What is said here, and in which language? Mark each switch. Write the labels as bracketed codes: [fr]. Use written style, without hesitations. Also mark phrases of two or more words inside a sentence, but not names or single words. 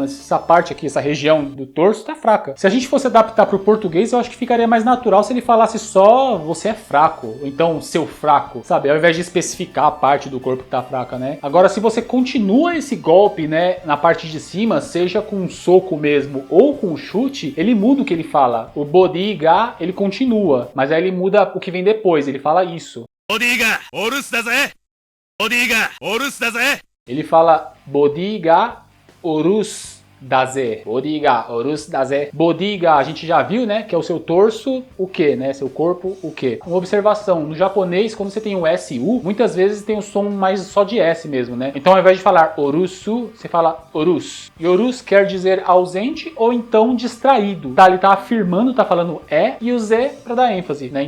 [pt] Essa parte aqui, essa região do torso tá fraca. Se a gente fosse adaptar pro português, eu acho que ficaria mais natural se ele falasse só você é fraco, ou então seu fraco, sabe? Ao invés de especificar a parte do corpo que tá fraca, né? Agora, se você continua esse golpe, né, na parte de cima, seja com um soco mesmo ou com um chute, ele muda o que ele fala. O bodiga, ele continua, mas aí ele muda o que vem depois, ele fala isso. [ja] ボディがお留守だぜ！ボディがお留守だぜ! [pt] Ele fala [ja] ボディがお留守だぜ. ボディがお留守だぜ. [pt] Bodiga, a gente já viu, né? Que é o seu torso, o que, né? Seu corpo, o que. Uma observação, no japonês, quando você tem o SU, muitas vezes tem o som mais só de S mesmo, né? Então, ao invés de falar orusu, você fala orus. E orus quer dizer ausente ou então distraído. Tá, ele tá afirmando, tá falando e o Z pra dar ênfase, né?